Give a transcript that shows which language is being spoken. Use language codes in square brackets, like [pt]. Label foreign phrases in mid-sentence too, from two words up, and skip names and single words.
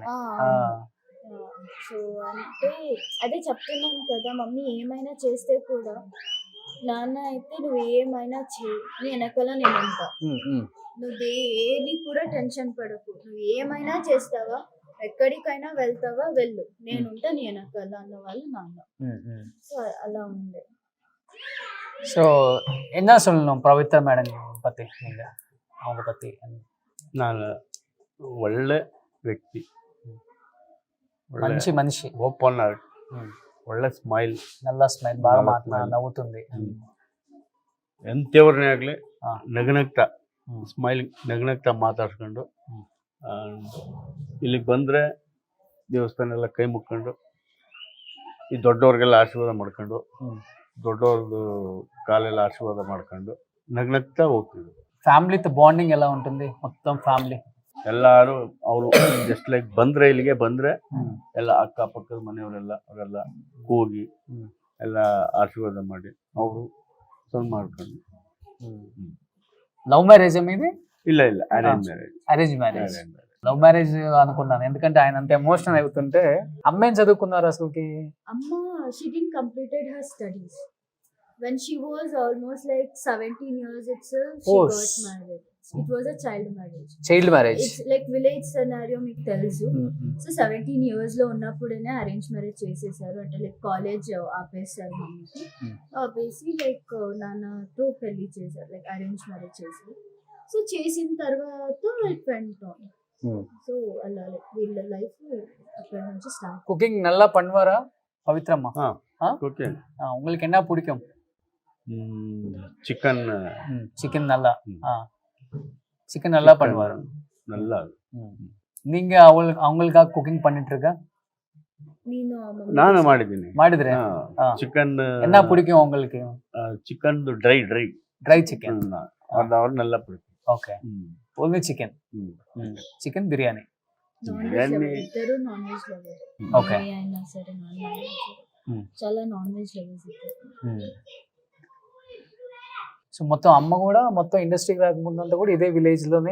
[te] సో అంటే అదే చెప్తున్నాను కదా, మమ్మీ ఏమైనా చేస్తే కూడా నాన్న అయితే నువ్వు ఏమైనా చేయి, నీ వెనకాల నేను ఉంటా, నువ్వు ఏది కూడా టెన్షన్ పడకు, నువ్వు ఏమైనా చేస్తావా, ఎక్కడికైనా వెళ్తావా వెళ్ళు, నేనుంటా నీ వెనకాల అన్న వాళ్ళు నాన్న. సో అలా ఉండే. [ta] సో என்ன சொல்லணும் பவித்ரா மேடம் பத்தி, நீங்க அவங்க பத்தி? [kn] ನಾನು ಒಳ್ಳೆ ವ್ಯಕ್ತಿ, [te] మంచి మనిషి, [en] open heart, [kn] ಒಳ್ಳೆ ಸ್ಮೈಲ್, [te] నల్ల స్మైల్, బాగా నవ్వుతుంది. [kn] ಎಂತೆವ್ರನ್ನೇ ಆಗಲಿ ನಗನಗ್ತಾ ಸ್ಮೈಲಿಂಗ್, ನಗನಗ್ತಾ ಮಾತಾಡ್ಸ್ಕೊಂಡು ಇಲ್ಲಿಗೆ ಬಂದರೆ ದೇವಸ್ಥಾನ ಎಲ್ಲ ಕೈ ಮುಕ್ಕೊಂಡು ಈ ದೊಡ್ಡವ್ರಿಗೆಲ್ಲ ಆಶೀರ್ವಾದ ಮಾಡ್ಕೊಂಡು, ದೊಡ್ಡವ್ರದ್ದು ಕಾಲೆಲ್ಲ ಆಶೀರ್ವಾದ ಮಾಡ್ಕೊಂಡು ನಗ್ನಗ್ತಾ ಹೋಗ್ತಿದ್ರು. [te] ఫ్యామిలీతో బాండింగ్ ఎలా ఉంటుంది? మొత్తం ఫ్యామిలీ [kn] ಎಲ್ಲಾರು ಅವರು [en] just like [kn] ಬಂದ್ರೆ, ಇಲ್ಲಿಗೆ ಬಂದ್ರೆ ಎಲ್ಲ ಅಕ್ಕಪಕ್ಕದ ಮನೆಯವರೆಲ್ಲ ಅವರೆಲ್ಲ ಹೋಗಿ ಎಲ್ಲ ಆಶೀರ್ವಾದ ಮಾಡಿ ಅವರು ಮಾಡ್ಕೊಂಡು [en] love marriage [te] మీది? [kn] ಇಲ್ಲ [en] arrange marriage. arrange marriage. love marriage [te] అనుకున్నాను, ఎందుకంటే ఆయన అంత ఎమోషనల్ అవుతుంటే. అమ్మ ఏం చదువుకున్నారు అసలుకి? [en] Amma, she didn't completed her studies. When she was almost like 17 years itself, she Oh, got married. It was a child marriage. child marriage. It's like village scenario [te] మీకు తెలుసు. సో [en] 17 years [te] లో ఉన్నప్పుడేనే [en] arrange marriage [te] చేసేసారు. అంటే లైక్ కాలేజ్ ఆపేసారు మమ్మీకి. ఆపేసి లైక్ నాన్నతో పెళ్లి చేశారు, లైక్ [en] arrange marriage [te] చేశారు. సో చేసిన తర్వాత [en] it went on. [te] సో అలా లైక్ వీళ్ళ లైఫ్ అక్కడ నుంచి స్టార్ట్. [ta] కుకింగ్ நல்லா பண்ணுவாரா பவித்ரம்மா? [kn] ಕುಕಿಂಗ್ [ta] உங்களுக்கு என்ன பிடிக்கும்? [kn] ಚಿಕನ್ [ta] சிக்கன் நல்லா. சிக்கன் நல்லா பண்ணுவாரு. நல்லா. நீங்க அவங்களுக்காக குக்கிங் பண்ணிட்டு இருக்க? [kn] ನಾನು ಮಾಡಿದ್ದೀನಿ. ಮಾಡಿದ್ರೆ ಚಿಕನ್ [ta] என்ன பிடிக்கும் உங்களுக்கு? [en] chicken dry dry chicken. [kn] ಅವ್ರು ನೆಲ್ಲ பிடிக்கும். [te] ఓకే, [en] only chicken. [te] చికెన్ బిర్యానీ. ఇద్దరు [en] non veg lover. [te] ఓకే, అయినా సరే [en] non veg [te] చాలా [en] non veg lovers [te] ఇద్దరు. సో మొత్తం అమ్మ కూడా మొత్తం ఇండస్ట్రీకి రాకముందంతా కూడా ఇదే విలేజ్ లోనే